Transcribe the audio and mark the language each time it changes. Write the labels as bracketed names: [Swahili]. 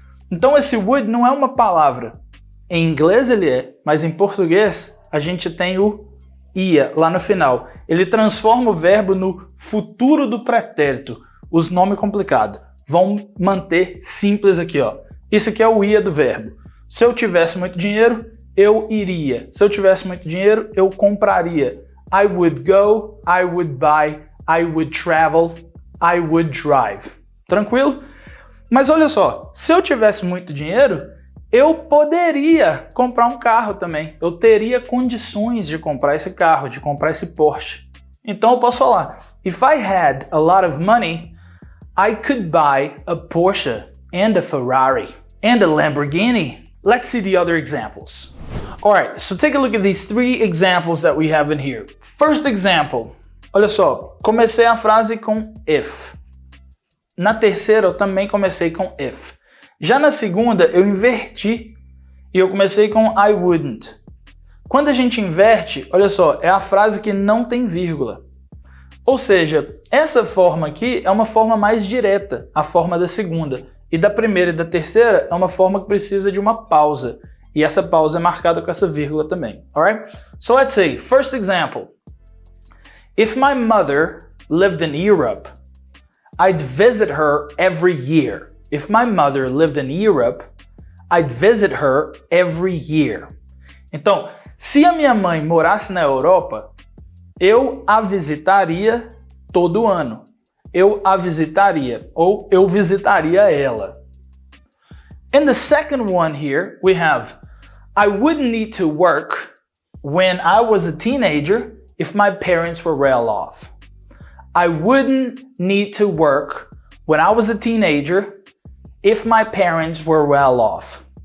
[Portuguese] Então esse would não é uma palavra. Em inglês ele é, mas em português a gente tem o ia lá no final. Ele transforma o verbo no futuro do pretérito. Os nomes complicados. Vão manter simples aqui, ó. Isso aqui é o ia do verbo. Se eu tivesse muito dinheiro, eu iria. Se eu tivesse muito dinheiro, eu compraria. [English] I would go, I would buy, I would travel, I would drive. [Portuguese] Tranquilo? Mas olha só, se eu tivesse muito dinheiro, eu poderia comprar um carro também. Eu teria condições de comprar esse carro, de comprar esse Porsche. Então eu posso falar, [English] if I had a lot of money, I could buy a Porsche and a Ferrari and a Lamborghini. Let's see the other examples. All right, so take a look at these 3 examples that we have in here. First example, [Portuguese] olha só, comecei a frase com if. Na terceira eu também comecei com if. Já na segunda eu inverti e eu comecei com [English] I wouldn't. [Portuguese] Quando a gente inverte, olha só, é a frase que não tem vírgula. Ou seja, essa forma aqui é uma forma mais direta, a forma da segunda. E da primeira e da terceira é uma forma que precisa de uma pausa. E essa pausa é marcada com essa vírgula também. [English] Alright? So let's say, first example. If my mother lived in Europe, I'd visit her every year. If my mother lived in Europe, I'd visit her every year. [Portuguese] Então, se a minha mãe morasse na Europa, eu a visitaria todo ano. Eu a visitaria, ou eu visitaria ela. [English] In the second one here, we have, I wouldn't need to work when I was a teenager if my parents were well off. I wouldn't need to work when I was a teenager if my parents were well off.